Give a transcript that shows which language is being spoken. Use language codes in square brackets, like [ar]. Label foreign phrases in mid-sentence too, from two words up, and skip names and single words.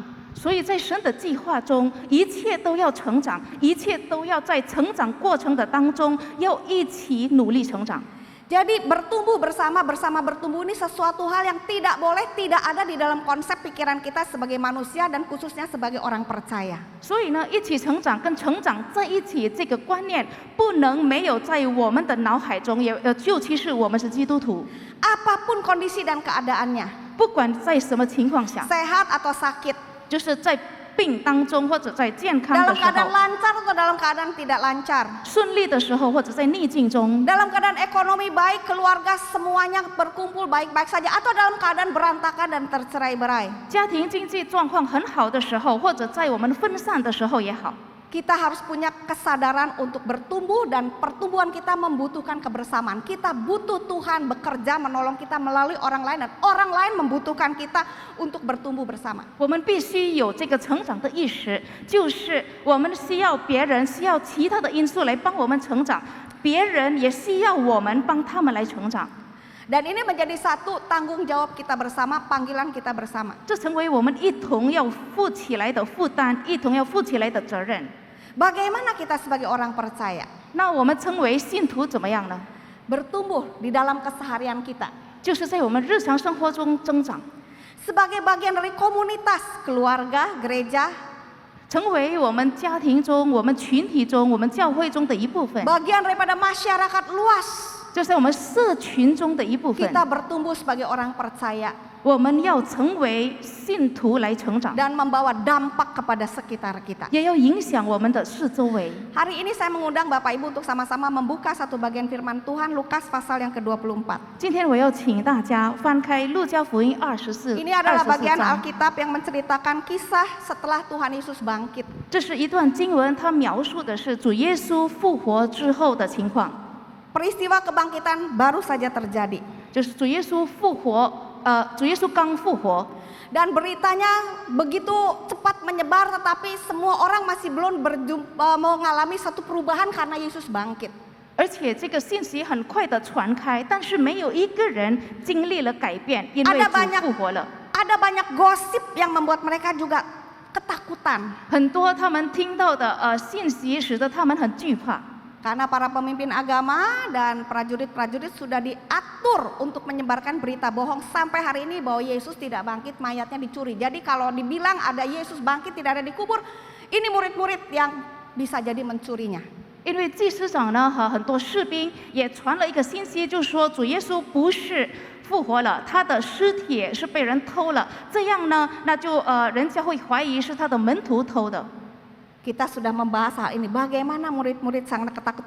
[zh] 所以在神的计划中，一切都要成长，一切都要在成长过程的当中，要一起努力成长。 [id] Jadi bertumbuh bersama bertumbuh ini sesuatu hal yang tidak boleh tidak ada di dalam konsep pikiran kita sebagai manusia dan khususnya sebagai orang percaya. [zh] 所以呢，一起成长跟成长在一起这个观念，不能没有在我们的脑海中，尤其是我们是基督徒， [id] Apapun kondisi dan keadaannya, [zh] 不管在什么情况下， [id] sehat atau sakit, [zh] 就是在病当中或者在健康 [id] dalam [zh] 的时 [id] keadaan [zh] 候， [id] lancar atau dalam keadaan tidak lancar, [zh] 顺利的时候或者在逆境中， [id] dalam keadaan ekonomi baik, keluarga semuanya berkumpul baik-baik saja, atau dalam keadaan berantakan dan tercerai-berai. [zh] 家庭经济状况很好的时候，或者在我们分散的时候也好， [id] Kita harus punya kesadaran untuk bertumbuh dan pertumbuhan kita membutuhkan kebersamaan. Kita butuh Tuhan bekerja menolong kita melalui orang lain dan orang lain membutuhkan kita untuk bertumbuh bersama. [zh] 我们必须有这个成长的意识，就是我们需要别人，需要其他的因素来帮我们成长，别人也需要我们帮他们来成长。 [id] Dan ini menjadi satu tanggung jawab kita bersama, panggilan kita bersama. [zh] 这成为我们一同要负起来的负担，一同要负起来的责任。 [id] Bagaimana kita sebagai orang percaya [zh] 那我们成为信徒怎么样呢？ [id] bertumbuh di dalam keseharian kita [zh] 就是在我们日常生活中增长， [id] sebagai bagian dari komunitas, keluarga, gereja, [zh] 成为我们家庭中、我们群体中、我们教会中的一部分， [id] bagian daripada masyarakat luas. [zh] 就在我们社群中的一部分。 [id] Kita bertumbuh sebagai orang percaya [zh] 我们要成为信徒来成长， [id] dan membawa dampak kepada sekitar kita. [zh] 也要影响我们的四周围。 [id] Hari ini saya mengundang Bapak Ibu untuk sama-sama membuka satu bagian firman Tuhan Lukas pasal yang ke-24. [zh] 今天我要请大家翻开路加福音24 [id] Ini adalah [zh] 24 [id] bagian [zh] 章， [id] Alkitab yang menceritakan kisah setelah Tuhan Yesus bangkit. [zh] 这是一段经文，它描述的是主耶稣复活之后的情况， [id] Peristiwa kebangkitan baru saja terjadi. [zh] 就是主耶稣复活，主耶稣刚复活， [id] Dan beritanya begitu cepat menyebar tetapi semua orang masih belum mengalami satu perubahan karena Yesus bangkit. [zh] 而且这个信息很快的传开，但是没有一个人经历了改变，因为主复活了。 [id] Ada banyak gosip yang membuat mereka juga ketakutan. [zh] 很多他们听到的信息，使得他们很惧怕。 [id] Karena para pemimpin agama dan prajurit-prajurit sudah diatur untuk menyebarkan berita bohong sampai hari ini bahwa Yesus tidak bangkit, mayatnya dicuri. Jadi kalau dibilang ada Yesus bangkit tidak ada dikubur, ini murid-murid yang bisa jadi mencurinya. [zh] 因为祭司长呢和很多士兵也传了一个信息，就说主耶稣不是复活了，他的尸体是被人偷了。这样呢，那就人家会怀疑是他的门徒偷的。 [id] Kita sudah membahas hal ini, bagaimana murid-murid sangat ketakutan.